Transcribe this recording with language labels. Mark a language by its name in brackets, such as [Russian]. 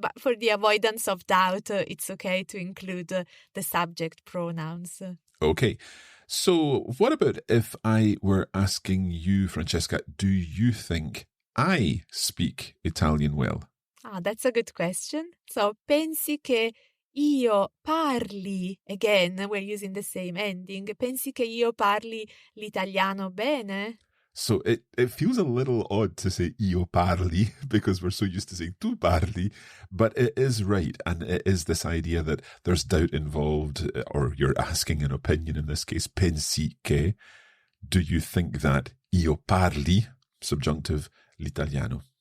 [English] But for the avoidance of doubt, it's okay to include the subject pronouns. Okay. So what about if I were asking you, Francesca, do you think I speak Italian well? Ah, that's a good question. So, [Italian] pensi che io parli, [English] again, we're using the same ending, [Italian] pensi che io parli l'italiano bene? [English] So it feels a little odd to say [Italian] io parli [English] because we're so used to saying [Italian] tu parli, [English] but it is right. And it is this idea that there's doubt involved, or you're asking an opinion in this case, [Italian] pensi che, [English] do you think that [Italian] io parli, [English] subjunctive, l'italiano?